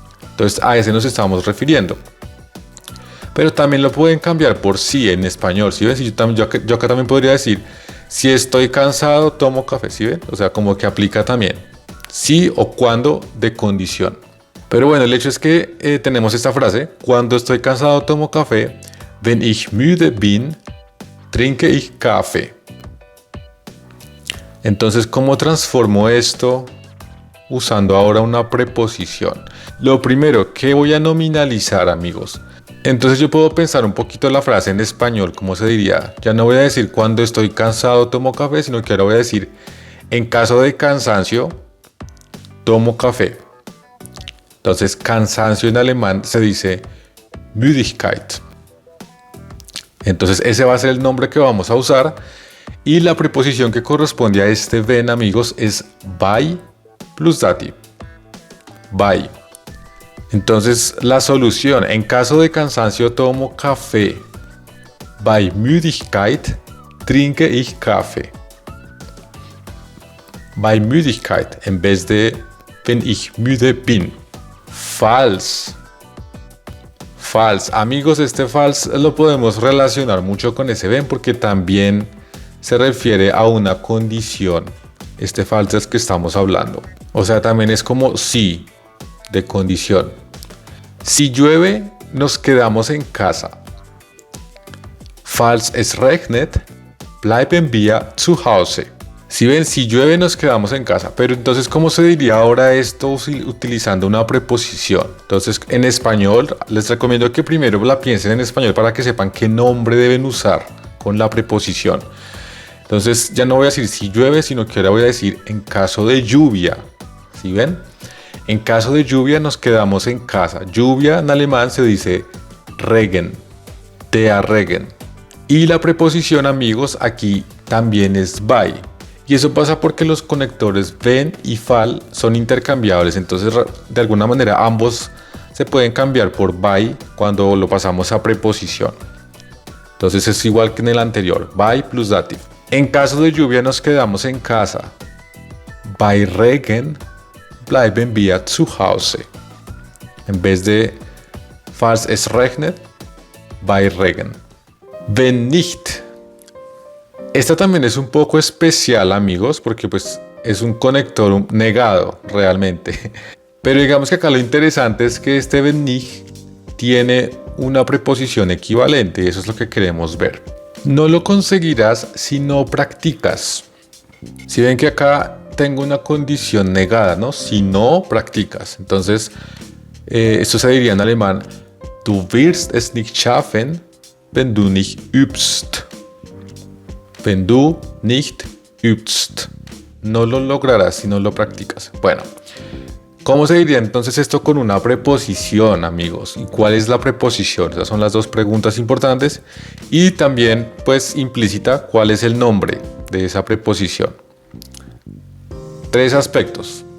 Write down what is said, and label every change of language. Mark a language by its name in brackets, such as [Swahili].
[Spanish] Entonces a ese nos estamos refiriendo. Pero también lo pueden cambiar por sí en español. ¿Sí ven? Si yo acá también podría decir, si estoy cansado, tomo café. ¿Sí ven? O sea, como que aplica también. Sí o cuando de condición. Pero bueno, el hecho es que tenemos esta frase. Cuando estoy cansado, tomo café. [German] Wenn ich müde bin, trinke ich Kaffee. [Spanish] Entonces, ¿cómo transformo esto usando ahora una preposición? Lo primero, ¿qué voy a nominalizar, amigos? Entonces yo puedo pensar un poquito la frase en español, ¿cómo se diría? Ya no voy a decir cuando estoy cansado tomo café, sino que ahora voy a decir en caso de cansancio tomo café. Entonces cansancio en alemán se dice Müdigkeit. Entonces ese va a ser el nombre que vamos a usar y la preposición que corresponde a este ven, amigos, es bei plus dativ. Bei. Entonces la solución, en caso de cansancio tomo café. [German] Bei Müdigkeit trinke ich Kaffee. Bei Müdigkeit [Spanish] en vez de [German] wenn ich müde bin. [Spanish] Falls. Falls. Amigos, este falls lo podemos relacionar mucho con ese ven porque también se refiere a una condición. Este falls es que estamos hablando. O sea, también es como sí, de condición. Si llueve, nos quedamos en casa. [German] Falls es regnet, bleiben wir zu Hause. [Spanish] Si ven, si llueve, nos quedamos en casa. Pero entonces, ¿cómo se diría ahora esto utilizando una preposición? Entonces, en español, les recomiendo que primero la piensen en español para que sepan qué nombre deben usar con la preposición. Entonces, ya no voy a decir si llueve, sino que ahora voy a decir en caso de lluvia. ¿Sí ven? En caso de lluvia nos quedamos en casa. Lluvia en alemán se dice Regen, der Regen. Y la preposición, amigos, aquí también es bei. Y eso pasa porque los conectores wenn y fall son intercambiables. Entonces, de alguna manera, ambos se pueden cambiar por bei cuando lo pasamos a preposición. Entonces es igual que en el anterior, bei plus dativ. En caso de lluvia nos quedamos en casa. [German] Bei Regen bleiben wir zu Hause. [Spanish] En vez de [German] falls es regnet, bei Regen. Wenn nicht. [Spanish] Esta también es un poco especial, amigos, porque pues es un conector negado realmente. Pero digamos que acá lo interesante es que este wenn nicht tiene una preposición equivalente y eso es lo que queremos ver. No lo conseguirás si no practicas. Si ven que acá tengo una condición negada, ¿no? Si no practicas. Entonces, esto se diría en alemán: [German] Du wirst es nicht schaffen, wenn du nicht übst. Wenn du nicht übst. [Spanish] No lo lograrás si no lo practicas. Bueno, ¿cómo se diría entonces esto con una preposición, amigos? ¿Y cuál es la preposición? Esas son las dos preguntas importantes. Y también, pues, implícita, ¿cuál es el nombre de esa preposición? 3 aspectos.